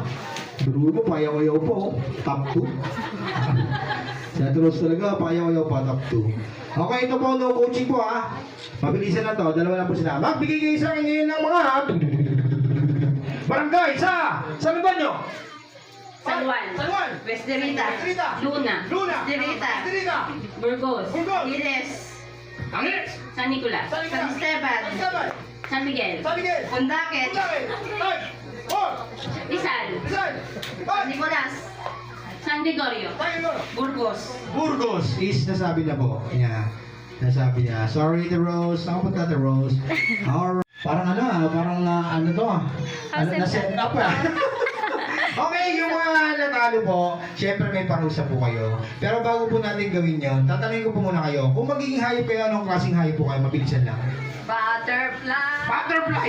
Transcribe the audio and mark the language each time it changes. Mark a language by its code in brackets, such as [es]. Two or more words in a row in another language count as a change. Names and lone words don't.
[tl] Bruno, payaw-yaw po. Top 2. Sa Tulos talaga, payaw-yaw pa, top 2. Okay, ito po, [en] no coaching [tl] po ha. Mabilisan na to, dalawa lang po sila. Magbigay kayo sa akin ngayon ng mga barangay sa lugar nyo. San Juan, San Juan, West Derrida, Derrida, Luna, Luna, Derrida, Derrida, Burgos, Burgos, Giles, Angeles, San Nicolas, San Nicolas, San Esteban, San Esteban, San Miguel, San Miguel, Pundaket, Pundaket, 5, 4, Rizal, Rizal, San 5, Nicolas, San Gregorio, Burgos. Burgos is nasabi na po. Yeah. Nasabi niya. Sorry, the Rose. Nakapunta the Rose. Alright. Parang ano to ah. Ano, na-set up ah. Okay, yung mga natalo po, syempre may parusa po kayo. Pero bago po natin gawin yun, tatanungin ko po muna kayo, kung magiging hayop kayo, anong klaseng hayop po kayo? Mabilisan lang. Butterfly. Butterfly!